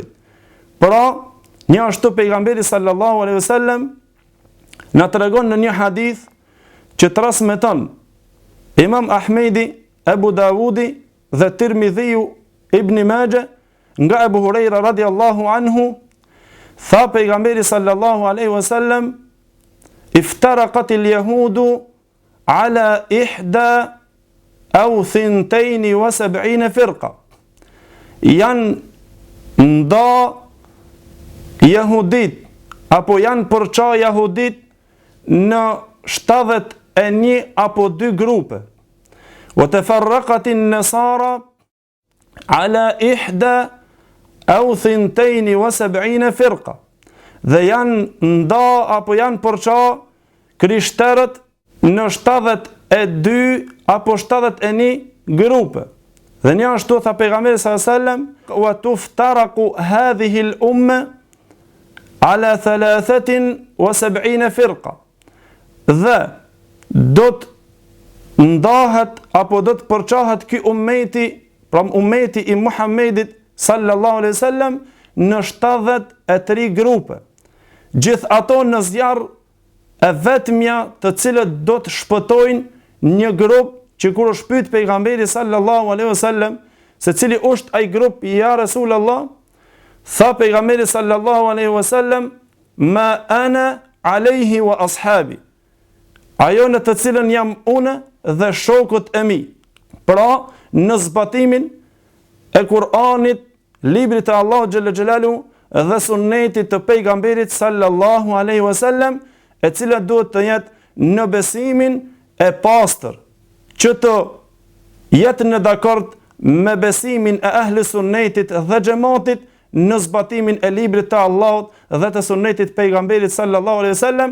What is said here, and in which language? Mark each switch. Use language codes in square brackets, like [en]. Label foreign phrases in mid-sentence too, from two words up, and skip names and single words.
[sq] Pra, një ashtu pejgamberi [ar] صلى الله عليه وسلم [sq] na tregon në një hadith që transmeton Imam Ahmedi, Ebu Davudi dhe Tirmidhiu Ibn Majah nga Ebu Hurajra [ar] رضي الله عنه, [sq] tha pejgamberi [ar] صلى الله عليه وسلم: "افترقت اليهود على 71 أو 72 فرقة." [sq] Janë nda jehudit, apo janë përqa jehudit në 71 apo 2 grupe. [ar] وتفرقت النصارى على 1 أو 72 فرقة. [sq] Dhe janë nda apo janë përqa krishterët në 72 apo 71 grupe. Dhe një ashtu tha pejgamberi [ar] صلى الله عليه وسلم: "وتفترق هذه الأمة على 73 فرقة." [sq] Dhe do të ndahet apo do të përçahet ky ummeti, pra ummeti i Muhammedit [ar] صلى الله عليه وسلم, [sq] në 73 grupe. Gjithë ato në zjarr e vetmja të cilët do të shpëtojnë një grup që kur është pyet pejgamberi [ar] صلى الله عليه وسلم [sq] se cili është ai grup, [ar] يا رسول الله, [sq] Tha pejgamberi [ar] صلى الله عليه وسلم, ما أنا عليه وأصحابي. [sq] Ajo në të cilën jam unë dhe shokët e mi. Pra, në zbatimin e Kur'anit, librit të Allahu [ar] جل جلاله [sq] dhe sunnetit të pejgamberit [ar] صلى الله عليه وسلم, [sq] e cila duhet të jetë në besimin e pastër, që të jetë në dakord me besimin e ahli sunnetit dhe xhamatit në zbatimin e librit të Allahut dhe të sunnetit pejgamberit [ar] صلى الله عليه وسلم.